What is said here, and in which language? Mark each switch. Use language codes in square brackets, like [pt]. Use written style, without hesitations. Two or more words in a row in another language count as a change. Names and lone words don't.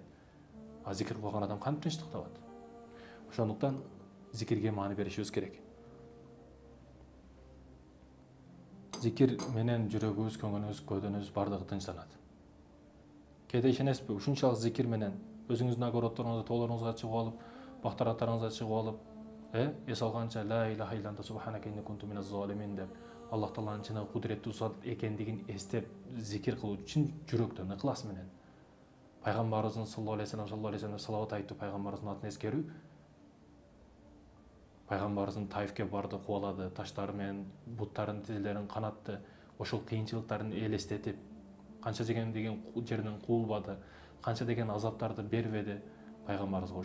[ky] А зикир кылган адам кантип тынчтык табат? Ошондуктан зикирге маани беришибиз керек. Зикир менен жүрөгүбүз, көңүлүбүз, көөдөнүбүз бардыгы тынчтанат. Кээде ишенесизби? Ушунчалык зикир менен өзүңүздүн огороддоруңузда, тоолоруңузга чыгып алып, бактараттарыңызга чыгып алып, эс алганча [ar] لا إله إلا أنت سبحانك إني كنت من الظالمين [ky] деп, Аллах Тааланын чыны кудуреттүү зат экендигин эстеп зикир кылуу чын жүрөктөн, ыклас менен. Пайгамбарыбыздын [ar] صلى الله عليه وسلم [ky] салават айтуу, пайгамбарыбыздын атын эскерүү. Пайгамбарыбыздын Таифке барды, кубалады, таштары менен буттарын, тизелерин канатты, ошол кыйынчылыктарын элестетип, канча деген жерден куулбады, канча деген азаптарды бербеди пайгамбарыбызга.